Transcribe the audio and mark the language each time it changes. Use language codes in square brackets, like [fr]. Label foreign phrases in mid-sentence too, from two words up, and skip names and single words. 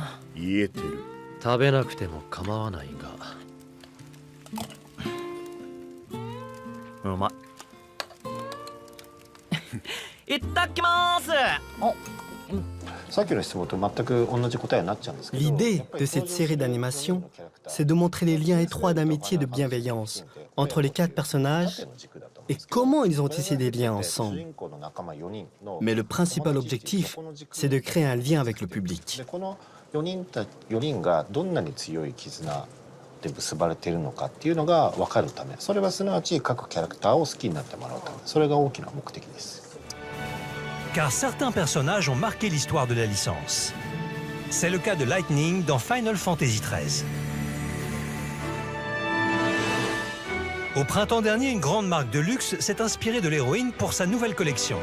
[ja] 言えてる。食べなくても構わないが。うまい。いっただきます。さっきの質問と全く同じ答えになっちゃうんですけど。 [fr] L'idée de cette série d'animation, c'est de montrer les liens étroits d'amitié et de bienveillance entre les 4 personnages et comment ils ont tissé des liens ensemble. Mais le principal objectif, c'est de créer un lien avec le public. [ja] 4 人がどんなに強い絆で結ばれているのかっていうのが分かるため、それはすなわち各キャラクターを好きになってもらうため、それが大きな目的です。 [fr] Car certains personnages ont marqué l'histoire de la licence. C'est le cas de Lightning dans Final Fantasy XIII. Au printemps dernier, une grande marque de luxe s'est inspirée de l'héroïne pour sa nouvelle collection.